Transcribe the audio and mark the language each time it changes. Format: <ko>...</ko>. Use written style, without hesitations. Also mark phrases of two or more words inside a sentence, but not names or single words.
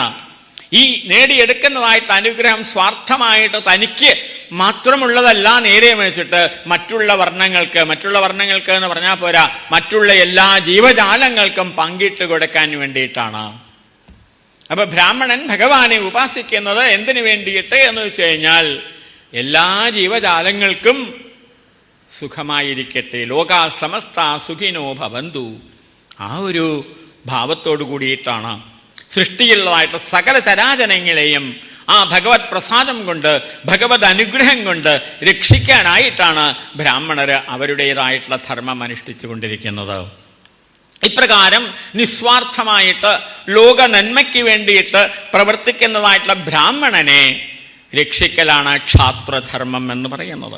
<ml>ഈ നേടിയെടുക്കുന്നതായിട്ട് അനുഗ്രഹം സ്വാർത്ഥമായിട്ട് തനിക്ക് മാത്രമുള്ളതല്ല, നേരെ വെച്ചിട്ട് മറ്റുള്ള വർണ്ണങ്ങൾക്ക് എന്ന് പറഞ്ഞാൽ പോരാ, മറ്റുള്ള എല്ലാ ജീവജാലങ്ങൾക്കും പങ്കിട്ട് കൊടുക്കാൻ വേണ്ടിയിട്ടാണ്. അപ്പൊ ബ്രാഹ്മണൻ ഭഗവാനെ ഉപാസിക്കുന്നത് എന്തിനു വേണ്ടിയിട്ട് എന്ന് വെച്ച് കഴിഞ്ഞാൽ എല്ലാ ജീവജാലങ്ങൾക്കും സുഖമായിരിക്കട്ടെ,</ml> <sa>ലോകാ സമസ്ത സുഖിനോ ഭവന്തു,</sa> <ml>ആ ഒരു ഭാവത്തോടു കൂടിയിട്ടാണ് സൃഷ്ടിയുള്ളതായിട്ട് സകല ചരാചരങ്ങളെയും ആ ഭഗവത് പ്രസാദം കൊണ്ട് ഭഗവത് അനുഗ്രഹം കൊണ്ട് രക്ഷിക്കാനായിട്ടാണ് ബ്രാഹ്മണര് അവരുടേതായിട്ടുള്ള ധർമ്മം അനുഷ്ഠിച്ചു കൊണ്ടിരിക്കുന്നത്. ഇപ്രകാരം നിസ്വാർത്ഥമായിട്ട് ലോക നന്മയ്ക്ക് വേണ്ടിയിട്ട് പ്രവർത്തിക്കുന്നതായിട്ടുള്ള ബ്രാഹ്മണനെ രക്ഷിക്കലാണ് ക്ഷാത്രധർമ്മം എന്ന് പറയുന്നത്.</ml>